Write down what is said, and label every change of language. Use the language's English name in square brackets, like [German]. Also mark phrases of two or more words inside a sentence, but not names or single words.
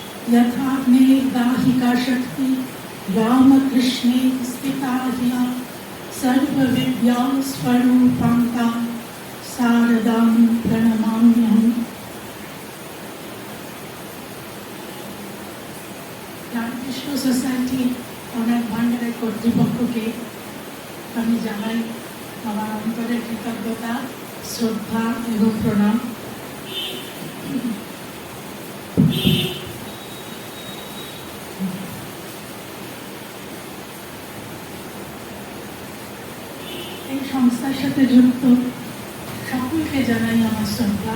[Sanskrit] यथाग्ने दाहिका शक्ति रामकृष्णे स्थिता ह्या सर्वविद्या स्वरूपांता शारदां प्रणमाम्यहम्। [Bangla] রামকৃষ্ণ সোসাইটি অনাথ ভান্ডারের কর্তৃপক্ষকে আমি জানাই আমার অন্তরের কৃতজ্ঞতা, শ্রদ্ধা এবং প্রণাম। এই সংস্থার সাথে যুক্ত সকলকে জানাই আমার শ্রদ্ধা।